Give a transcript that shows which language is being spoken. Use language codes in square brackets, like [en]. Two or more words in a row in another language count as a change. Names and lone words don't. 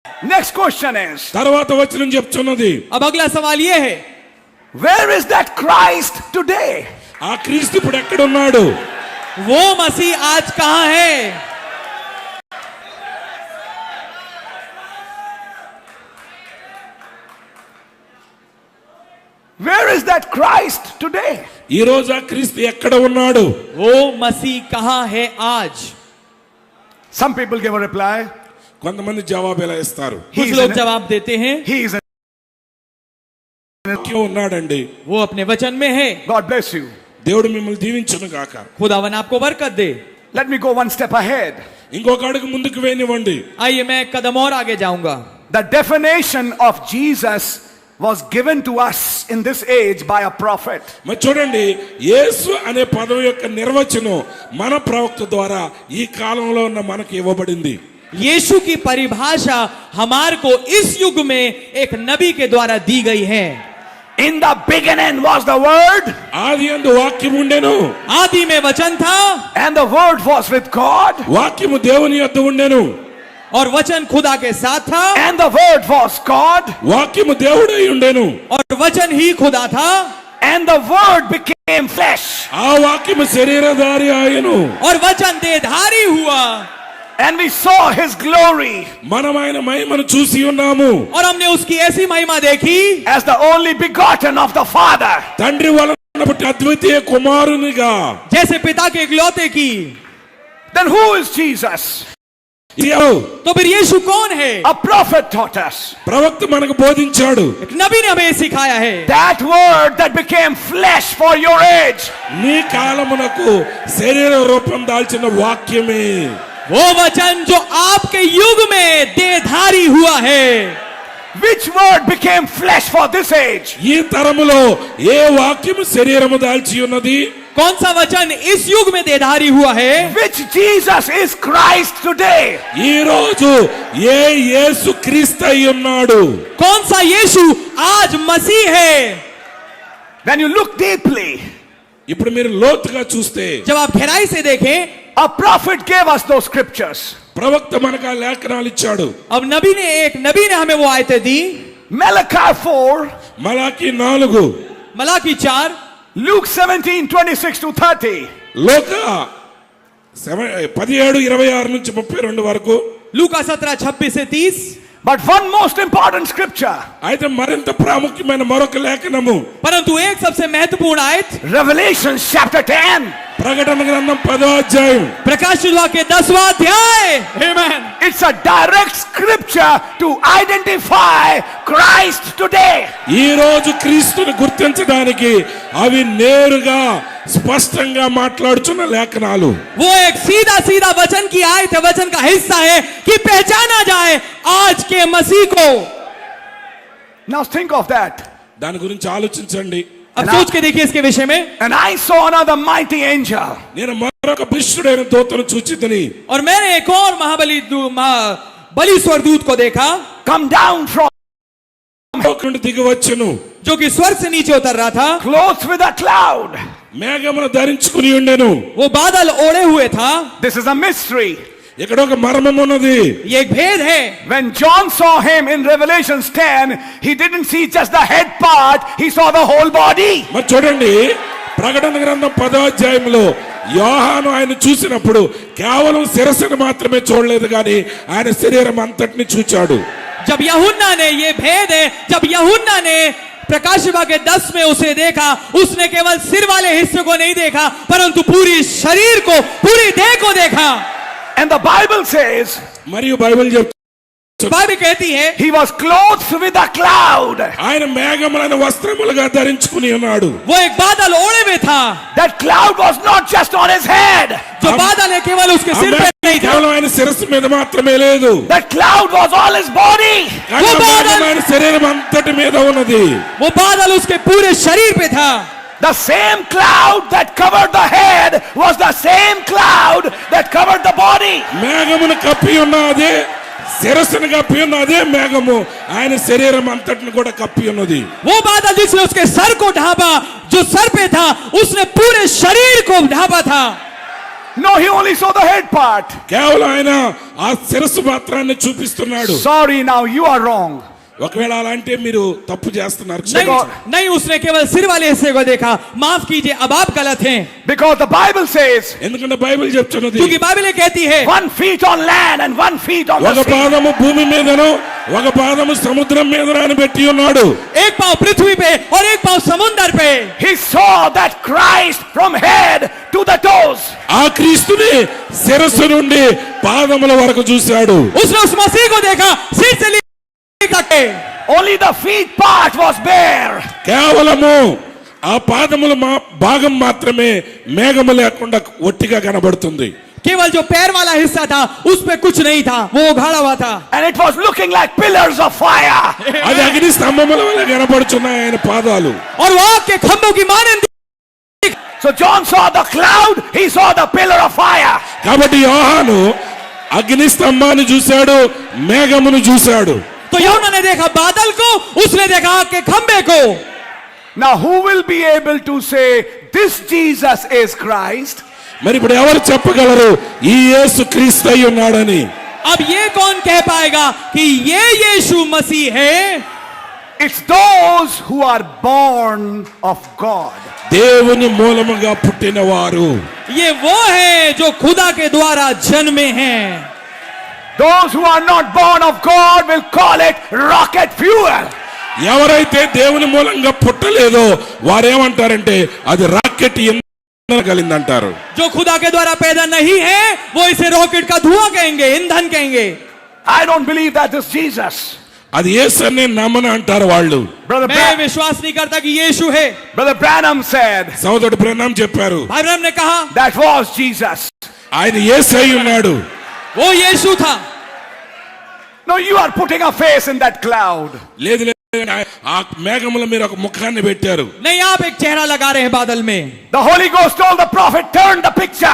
[en] Next question is, [te] తర్వాత వచనం చెప్తున్నది, [hi] अब अगला सवाल ये है, [en] where is that Christ today? [te] ఆ క్రీస్తు ఇప్పుడు ఎక్కడ ఉన్నాడు? [hi] वो मसीह आज कहां है? [en] Where is that Christ today? [te] ఈ రోజు ఆ క్రీస్తు ఎక్కడ ఉన్నాడు? [hi] वो मसीह कहां है आज? [en] Some people give a reply. [te] కొంతమంది జవాబు ఎలా ఇస్తారు? [hi] कुछ लोग जवाब देते हैं, [en] He is [te] క్యూ ఉన్నాడండి. [hi] वो अपने वचन में है। [en] God bless you. [te] దేవుడు మిమ్మల్ని దీవించును గాక. [hi] खुदावन आपको बरकत दे। [en] Let me go one step ahead. [te] ఇంకొక అడుగు ముందుకు వేయనివ్వండి. [hi] आइए मैं एक कदम और आगे जाऊंगा। [en] The definition of Jesus was given to us in this age by a prophet. [te] మరి చూడండి, యేసు అనే పదం యొక్క నిర్వచనం మన ప్రవక్త ద్వారా ఈ కాలంలో ఉన్న మనకి ఇవ్వబడింది. [hi] यीशु की परिभाषा हमारे को इस युग में एक नबी के द्वारा दी गई है। [en] In the beginning was the Word, [te] ఆది యందు వాక్యం ఉండెను, [hi] आदि में वचन था [en] and the Word was with God, [te] వాక్యము దేవుని యొద్ద ఉండెను, [hi] और वचन खुदा के साथ था, [en] and the Word was God, [te] వాక్యము దేవుడై ఉండెను, [hi] और वचन ही खुदा था, [en] and the Word became flesh. [te] ఆ వాక్యము శరీరధారి ఆయను, [hi] और वचन देहधारी हुआ, [en] And we saw His glory [te] మనం ఆయన మహిమను చూసి ఉన్నాము. [hi] और हमने उसकी ऐसी महिमा देखी [en] as the only begotten of the Father. [te] తండ్రి వలన పుట్టిన అద్వితీయ కుమారునిగా. [hi] जैसे पिता के इकलौते की। [en] Then who is Jesus? [hi] तो फिर यीशु कौन है? [en] A prophet taught us. [te] ప్రవక్త మనకు బోధించాడు. [hi] एक नबी ने हमें सिखाया है। [en] That Word that became flesh for your age. [te] నీ కాలమునకు శరీర రూపం దాల్చిన వాక్యమే. [hi] वो वचन जो आपके युग में देहधारी हुआ है। [en] Which Word became flesh for this age? [te] ఈ తరములో ఏ వాక్యము శరీరము దాల్చి ఉన్నది? [hi] कौन सा वचन इस युग में देहधारी हुआ है? [en] Which Jesus is Christ today? [te] ఈ రోజు ఏ యేసు క్రీస్తు అయి ఉన్నాడు? [hi] कौन सा यीशु आज मसीह है? [en] When you look deeply, [te] ఇప్పుడు మీరు లోతుగా చూస్తే, [hi] जब आप गहराई से देखें, [en] a prophet gave us those scriptures. [te] ప్రవక్త మనకు ఆ లేఖనాలు ఇచ్చాడు. [hi] अब नबी ने हमें वो आयतें दी। [en] Malachi 4, [te] మలాకి 4, [hi] मलाकी 4, [en] Luke 17:26-30. [te] లోక 17:26 నుంచి 32 వరకు. [hi] लूका 17:26 से 30। [en] But one most important scripture, [te] అయితే మరింత ప్రాముఖ్యమైన మరొక లేఖనము, [hi] परंतु एक सबसे महत्वपूर्ण आयत [en] Revelation chapter 10. [te] ప్రకటన గ్రంథం 10వ అధ్యాయం. [hi] प्रकाशित वाक्य 10वां अध्याय। आमेन। [en] It's a direct scripture to identify Christ today. [te] ఈ రోజు క్రీస్తుని గుర్తించడానికి అవి నేరుగా స్పష్టంగా మాట్లాడుచున్న లేఖనాలు. [hi] वो एक सीधा सीधा वचन की आयत है, वचन का हिस्सा है कि पहचाना जाए आज के मसीह को। [en] Now think of that. [te] దాని గురించి ఆలోచించండి. [hi] अब सोच के देखिए इसके विषय में। [en] And I saw another mighty angel [te] నేను మరొక బలిష్ఠుడైన దూతను చూచితిని. [hi] और मैंने एक और बलि स्वर्गदूत को देखा, [en] come down from [te] నుండి దిగి వచ్చెను, [hi] जो कि स्वर्ग से नीचे उतर रहा था। [en] clothed with a cloud. [te] మేఘమును ధరించుకుని ఉండెను. [hi] वो बादल ओढ़े हुए था। [en] This is a mystery. [te] ఇక్కడ ఒక మర్మం ఉన్నది. [hi] ये एक भेद है। [en] When John saw him in Revelation 10, he didn't see just the head part, he saw the whole body. [te] మరి చూడండి, ప్రకటన గ్రంథం 10వ అధ్యాయంలో యోహాను ఆయన చూసినప్పుడు కేవలం శిరస్సును మాత్రమే చూడలేదు, కానీ ఆయన శరీరం అంతటిని చూచాడు. [hi] जब यूहन्ना ने, ये भेद है, जब यूहन्ना ने प्रकाशित वाक्य 10 में उसे देखा, उसने केवल सिर वाले हिस्से को नहीं देखा, परंतु पूरी शरीर को, पूरी देह को देखा। [en] And the Bible says, [te] మరియు బైబిల్ చెప్తుంది, [hi] बाइबल कहती है [en] he was clothed with a cloud. [te] ఆయన మేఘములను వస్త్రములుగా ధరించుకుని ఉన్నాడు. [hi] वो एक बादल ओढ़े में था। [en] That cloud was not just on his head. [hi] जो बादल है केवल उसके [te] ఆ [hi] सिर पे नहीं था, [te] కేవలం ఆయన శిరస్సు మీద మాత్రమే లేదు, [en] That cloud was all his body. [te] కానీ ఆ మేఘం ఆయన శరీరం అంతటి మీద ఉన్నది. [hi] वो बादल उसके पूरे शरीर पे था। [en] The same cloud that covered the head was the same cloud that covered the body. [te] మేఘమును కప్పి ఉన్నది, శిరస్సును కప్పి ఉన్న అదే మేఘము ఆయన శరీరం అంతటిని కూడా కప్పి ఉన్నది. [hi] वो बादल जिसने उसके सर को ढांपा, जो सर पे था उसने पूरे शरीर को ढांपा था। [en] No, he only saw the head part. [te] కేవలం ఆయన ఆ శిరస్సు మాత్రాన్ని చూపిస్తున్నాడు. [en] Sorry, now you are wrong. [te] ఒకవేళ అలా అంటే మీరు తప్పు చేస్తున్నారు. [hi] नहीं नहीं, उसने केवल सिर वाले हिस्से को देखा. माफ कीजिए, अब आप गलत हैं. [en] Because the Bible says [te] ఎందుకంటే బైబిల్ చెప్తున్నది [hi] क्योंकि बाइबल कहती है [en] 1 feet on land and 1 feet on [te] ఒక [en] the sea. [te] పాదము భూమి మీదను ఒక పాదము సముద్రం మీద అని పెట్టి ఉన్నాడు. [hi] एक पांव पृथ्वी पे और एक पांव समुद्र पे. [en] He saw that Christ from head to the toes. [te] ఆ క్రీస్తుని శిరస్సు నుండి పాదముల వరకు చూశాడు. [hi] उसने उस मसीह को देखा सिर से लेकर के. [en] Only the feet part was bare. [te] కేవలము ఆ పాదముల భాగం మాత్రమే మేఘము లేకుండా ఒట్టిగా కనబడుతుంది. [hi] केवल जो पैर वाला हिस्सा था उस पे कुछ नहीं था, वो उघाड़ा हुआ था. [en] And it was looking like pillars of fire. [te] అది అగ్ని స్తంభముల వలె కనబడుచున్నాయి ఆయన పాదాలు. [hi] और वो आग के खंभों की मानंद. [en] So John saw the cloud, he saw the pillar of fire. [te] కాబట్టి యోహాను అగ్ని స్తంభాన్ని చూశాడు, మేఘమును చూశాడు. [hi] तो यूहन्ना ने देखा बादल को, उसने देखा आग के खंभे को. [en] Now who will be able to say this Jesus is Christ? [te] మరి ఇప్పుడు ఎవరు చెప్పగలరు ఈ యేసు క్రీస్తు అయి ఉన్నాడని? [hi] अब ये कौन कह पाएगा कि ये यीशु मसीह है? [en] It's those who are born of God. [te] దేవుని మూలముగా పుట్టిన వారు. [hi] ये वो है जो खुदा के द्वारा जन्मे हैं. [en] Those who are not born of God will call it rocket fuel. [te] ఎవరైతే దేవుని మూలంగా పుట్టలేదో వారేమంటారంటే అది రాకెట్ ఇంధనం కలిగిందంటారు. [hi] जो खुदा के द्वारा पैदा नहीं है वो इसे रॉकेट का धुआं कहेंगे, ईंधन कहेंगे. [en] I don't believe that is Jesus. [te] అది యేసు అని నమ్మని అంటారు వాళ్ళు. [hi] मैं विश्वास नहीं करता कि यीशु है. [en] Brother Branham said [te] సోదరుడు బ్రహ్మం చెప్పారు [hi] भाई ब्रह्म ने कहा [en] that was Jesus. [te] ఆయన యేసు అయి ఉన్నాడు. [hi] वो यीशु था. [en] No, you are putting a face in that cloud. [te] లేదు లేదు, ఆ మేఘముల మీరు ఒక ముఖాన్ని పెట్టారు. [hi] नहीं, आप एक चेहरा लगा रहे हैं बादल में. [en] The Holy Ghost told the prophet, turn the picture.